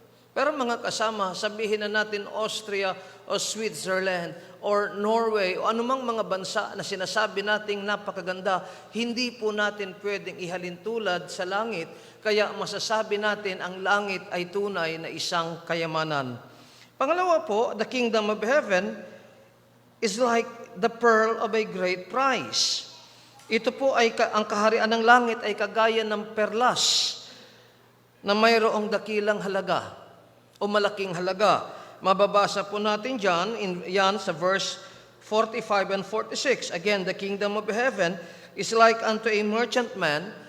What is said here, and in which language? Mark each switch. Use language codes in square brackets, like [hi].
[tl] Pero mga kasama, sabihin na natin Austria o Switzerland or Norway o anumang mga bansa na sinasabi nating napakaganda, hindi po natin pwedeng ihalintulad sa langit. Kaya masasabi natin ang langit ay tunay na isang kayamanan. Pangalawa po, [en] the Kingdom of Heaven is like the pearl of a great price. [tl] Ito po ay ang kaharian ng langit ay kagaya ng perlas na mayroong dakilang halaga. o malaking halaga. Mababasa po natin yan sa verse 45 and 46. [en] Again, the kingdom of heaven is like unto a merchantman.